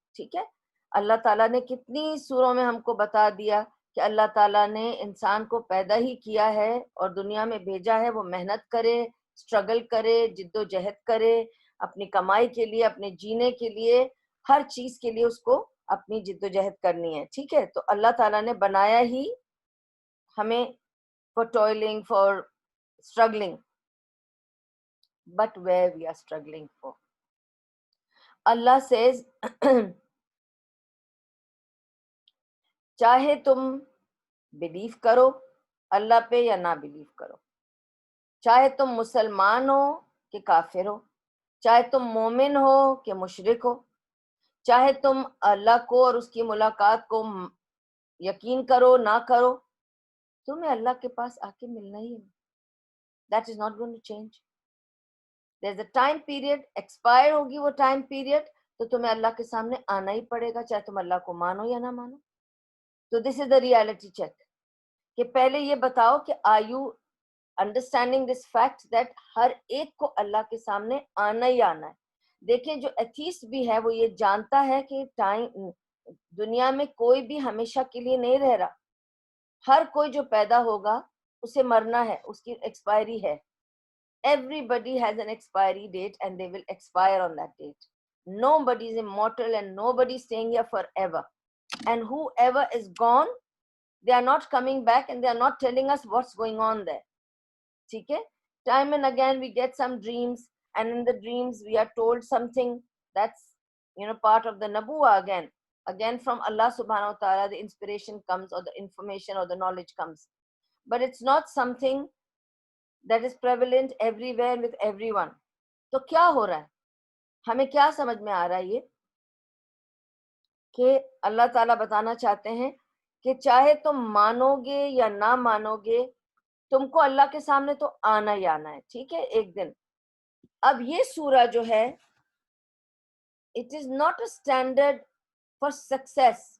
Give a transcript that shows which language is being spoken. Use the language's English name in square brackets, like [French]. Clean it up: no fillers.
[Urdu] ٹھیک ہے، اللہ تعالیٰ نے کتنی سوروں میں ہم کو بتا دیا کہ اللہ تعالیٰ نے انسان کو پیدا ہی کیا ہے اور دنیا میں بھیجا ہے وہ محنت کرے، اسٹرگل کرے، جد و جہد کرے اپنی کمائی کے لیے، اپنے جینے کے لیے، ہر چیز کے لیے اس کو اپنی جد و جہد کرنی ہے. ٹھیک ہے، تو اللہ تعالیٰ نے بنایا ہی ہمیں [English] For toiling, for struggling. But where we are struggling for? [Urdu] Allah says چاہے تم بلیو کرو اللہ پہ یا نہ بلیو کرو، چاہے تم مسلمان ہو کہ کافر ہو، چاہے تم مومن ہو کہ مشرک ہو، چاہے تم اللہ کو اور اس کی ملاقات کو یقین کرو نہ کرو، تمہیں اللہ کے پاس آ کے ملنا ہی ہے. [English] That is not going to change. There's a time period, expire [Urdu] ہوگی وہ ٹائم پیریڈ، تو تمہیں اللہ کے سامنے آنا ہی پڑے گا چاہے تم اللہ کو مانو یا نہ مانو. تو [English] this is the reality check [Urdu] کہ پہلے یہ بتاؤ کہ [English] are you understanding this fact that [Urdu] ہر ایک کو اللہ کے سامنے آنا ہی آنا ہے. دیکھیں جو ایتھیسٹ بھی ہے وہ یہ جانتا ہے کہ ٹائم دنیا میں کوئی بھی ہمیشہ کے لیے نہیں رہ رہا. ہر کوئی جو پیدا ہوگا اسے مرنا ہے، اس کی ایکسپائری ہے. [English] Everybody has an expiry date and they will expire on that date. Nobody is immortal and nobody is staying here forever. And whoever is gone, they are not coming back and they are not telling us what's going on there. Okay? Time and again we get some dreams, and in the dreams we are told something that's, you know, part of the Nabuwa again. Again from Allah subhanahu wa ta'ala the inspiration comes or the information or the knowledge comes. But it's not something that is prevalent everywhere with everyone. [Urdu] تو کیا ہو رہا ہے؟ ہمیں کیا سمجھ میں آ رہا ہے یہ کہ اللہ تعالیٰ بتانا چاہتے ہیں کہ چاہے تم مانو گے یا نہ مانو گے تم کو اللہ کے سامنے تو آنا ہی آنا ہے. ٹھیک ہے، ایک دن. اب یہ سورہ جو ہے [English] It is not a standard for success.